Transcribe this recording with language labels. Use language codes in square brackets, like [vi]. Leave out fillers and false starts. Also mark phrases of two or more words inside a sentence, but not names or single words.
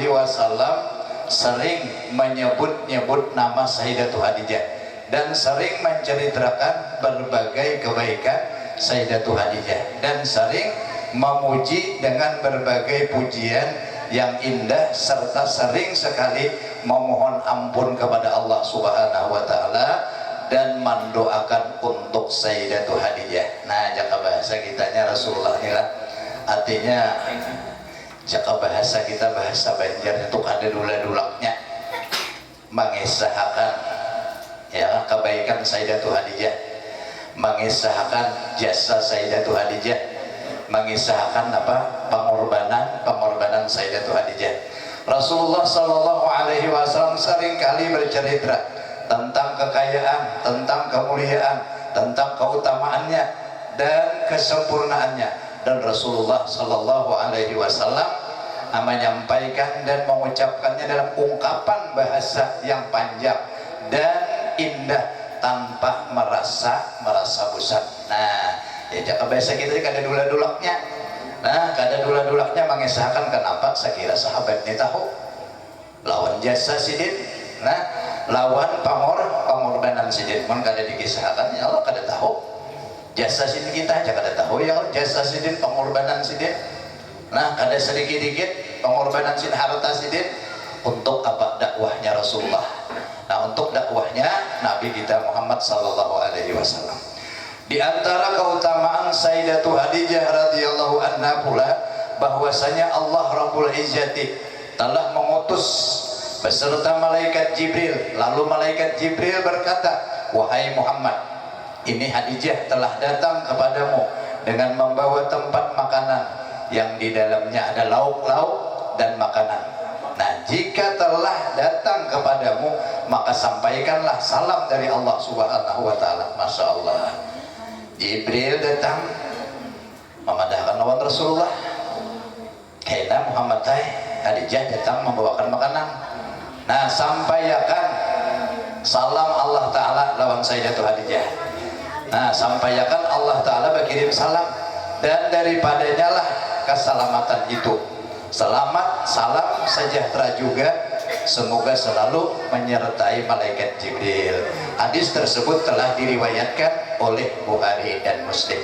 [id] wasallam sering menyebut-nyebut nama Sayyidatu Hadijah dan sering menceritakan berbagai kebaikan Sayyidatu Hadijah dan sering memuji dengan berbagai pujian yang indah serta sering sekali memohon ampun kepada Allah [ar] سبحانه وتعالى [id] dan mendoakan untuk Sayyidatu Hadijah. [bjn] Nah, jaka bahasa kitanya Rasulullah ini lah, artinya jaka bahasa kita bahasa Banjar itu ada dula-dulaknya mengisahkan ya kebaikan Sayyidatu Hadijah, mengisahkan jasa Sayyidatu Hadijah, mengisahkan pengorbanan Sayyidatu Hadijah. [id] Rasulullah [ar] صلى الله عليه وسلم [id] sering kali bercerita tentang kekayaan, tentang kemuliaan, tentang keutamaannya dan kesempurnaannya, dan Rasulullah [ar] صلى الله عليه وسلم [id] menyampaikan dan mengucapkannya dalam ungkapan bahasa yang panjang dan indah tanpa merasa bosan. [bjn] Nah, ya jaka bahasa kita kada dula-dulaknya. Nah, kada dula-dulaknya mengisahkan kenapa sekira sahabat ini tahu lawan jasa sidin, nah lawan pengorbanan sidin pun kada dikisahkan, [ar] يا الله [bjn] kada tahu jasa sidin kita aja kada tahu ya jasa sidin, pengorbanan sidin. Nah, kada sedikit-dikit pengorbanan sidin, harta sidin untuk apa? [id] Dakwahnya Rasulullah. Nah, untuk dakwahnya Nabi kita Muhammad [ar] صلى الله عليه وسلم. [id] Di antara keutamaan Sayyidatu Hadijah [ar] رضي الله عنها [id] pula bahwasanya Allah [ar] رب العزة [id] telah mengutus beserta malaikat Jibril. Lalu malaikat Jibril berkata, "Wahai Muhammad, ini Hadijah telah datang kepadamu dengan membawa tempat makanan yang di dalamnya ada lauk-lauk dan makanan. Nah, jika telah datang kepadamu, maka sampaikanlah salam dari Allah [ar] سبحانه وتعالى." ما شاء الله, [bjn] Jibril datang memadahkan lawan Rasulullah. Kena Muhammad Hadijah datang membawakan makanan. Nah, sampaikan salam [ar] الله تعالى [bjn] lawan Sayyidatu Hadijah. [id] Nah, sampaikan [ar] الله تعالى [id] berkirim salam, dan daripadanya lah keselamatan itu. Selamat, salam, sejahtera juga semoga selalu menyertai malaikat Jibril. Hadis tersebut telah diriwayatkan oleh Bukhari dan Muslim.